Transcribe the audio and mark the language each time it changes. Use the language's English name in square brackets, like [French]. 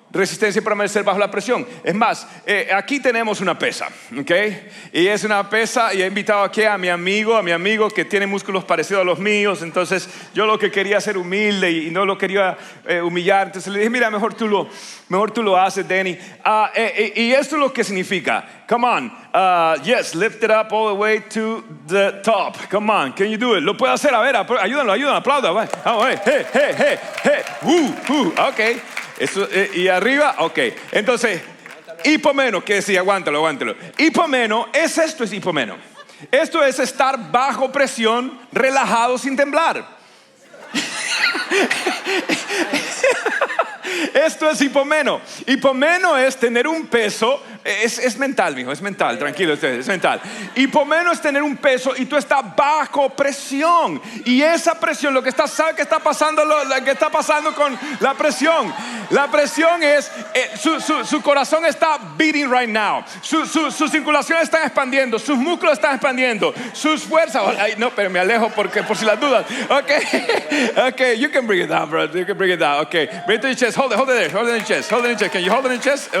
[Spanish] Resistencia para permanecer bajo la presión. Es más, aquí tenemos una pesa, ¿ok? Y es una pesa, y he invitado aquí a mi amigo que tiene músculos parecidos a los míos. Entonces yo lo que quería ser humilde y no lo quería humillar. Entonces le dije, mira, mejor tú lo haces, Danny. Y esto es lo que significa. [English] Come on, yes, lift it up all the way to the top. Come on, can you do it? [Spanish] Lo puede hacer, a ver, ayúdalo, aplauda. [English] Hey, ok. [Spanish] Eso, y arriba, ok. Entonces, hipomeno, que decía, aguántalo. Hipomeno, es hipomeno. Esto es estar bajo presión, relajado, sin temblar. Esto es hipomeno. Hipomeno es tener un peso. Es mental, mijo, es mental. Tranquilo ustedes, es mental. Hipomeno es tener un peso y tú estás bajo presión. Y esa presión, ¿sabe qué está pasando? Lo que está pasando con la presión. La presión es su corazón está [English] beating right now. [Spanish] Su circulación está expandiendo. Sus músculos están expandiendo. Sus fuerzas. Ay, no, pero me alejo por si las dudas. [English] Okay, you can bring it down, bro. You can bring it down. Okay, bring it to your chest. Hold it there. Hold it in your chest. Can you hold it in your chest?